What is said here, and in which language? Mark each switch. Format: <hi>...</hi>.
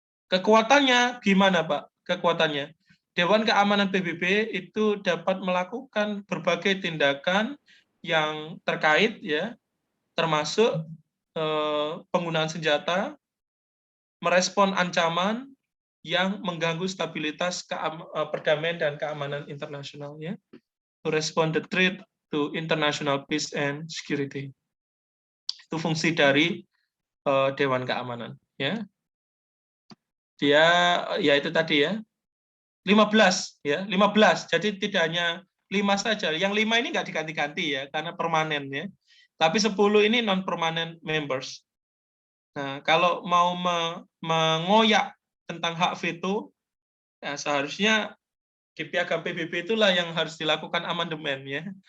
<id>Kekuatannya gimana, Pak? Kekuatannya Dewan Keamanan PBB itu dapat melakukan berbagai tindakan yang terkait ya, termasuk penggunaan senjata, merespon ancaman yang mengganggu stabilitas perdamaian dan keamanan internasional ya.</id> <en>To respond the threat to international peace and security.</en> <id>Itu fungsi dari Dewan Keamanan ya. Dia ya itu tadi ya. 15 ya, 15. Jadi tidak hanya 5 saja. Yang 5 ini nggak diganti-ganti ya karena permanen ya. Tapi 10 ini</id> <en>non permanent members.</en> <id>Nah, kalau mau mengoyak tentang hak veto, ya seharusnya di Piagam PBB itulah yang harus dilakukan amandemen ya.</id>